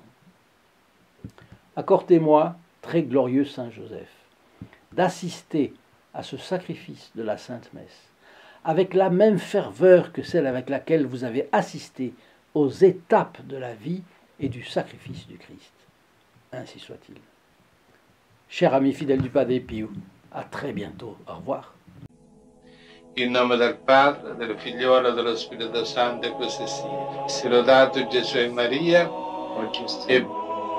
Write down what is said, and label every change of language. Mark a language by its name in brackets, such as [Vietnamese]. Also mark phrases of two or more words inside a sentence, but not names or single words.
[French] Accordez-moi, très glorieux Saint Joseph, d'assister à ce sacrifice de la Sainte Messe, avec la même ferveur que celle avec laquelle vous avez assisté aux étapes de la vie et du sacrifice du Christ. Ainsi soit-il. Chers amis fidèles du Padre Pio, à très bientôt. Au revoir. [Italian] In nome del Padre, del Figliolo e dello Spirito Santo, e così sia. Sia lodato Gesù e Maria, e